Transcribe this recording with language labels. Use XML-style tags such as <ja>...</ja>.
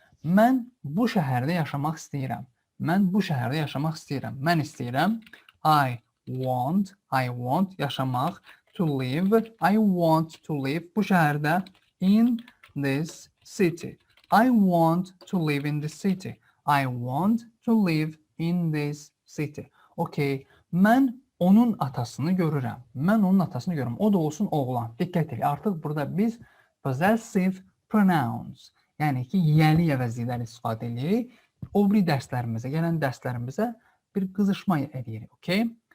<az>Mən bu şəhərdə yaşamaq istəyirəm. Mən istəyirəm.</az> <en>I want</en> <az>yaşamaq,</az> <en>to live. I want to live</en> <az>bu şəhərdə,</az> <en>in this city. I want to live in this city. I want to live in this city. Okay.</en> <az>Mən onun atasını görürəm. O da olsun oğlan. Diqqət edin. Artıq burada biz</az> <en>possessive pronouns,</en> <az>yəni ki, yəli əvəzlikləri istifadə edirik. O biri dərslərimizə, gələn dərslərimizə bir qızışma edirik.</az> <en>Okay?</en>